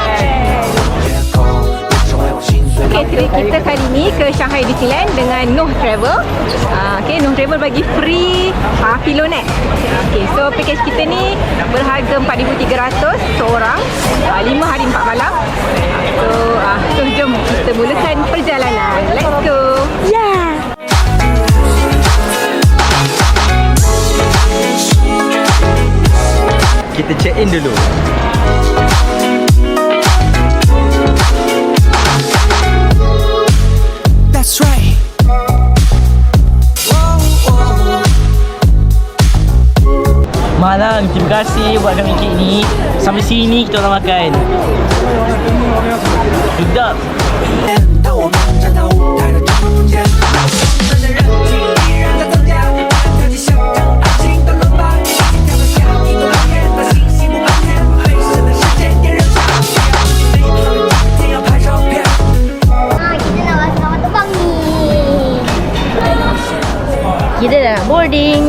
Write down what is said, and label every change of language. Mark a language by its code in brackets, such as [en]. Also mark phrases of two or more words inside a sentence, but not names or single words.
[ms] Trip kita kali ni ke Shanghai Disneyland dengan Noh Travel. Noh Travel bagi free Filonet. So package kita ni berharga 4,300 seorang, 5 hari 4 malam. So jom kita mulakan perjalanan. [en] Let's go. [ms] kita [en] check in [ms] dulu. [en] That's right. [ms] Malang, terima kasih buat kami kek ni. Sampai sini kita orang makan. Sedap. [zh] 当我们站到舞台的正中间，人的热情依然在增加，跳起相当安静的轮吧，一起跳个下一个蓝天，那星星不满天，黑色的时间点燃下，只要你美好的今天要拍照片。 [ms] Kita nak masuk kapal terbang ni. Kita dah nak boarding.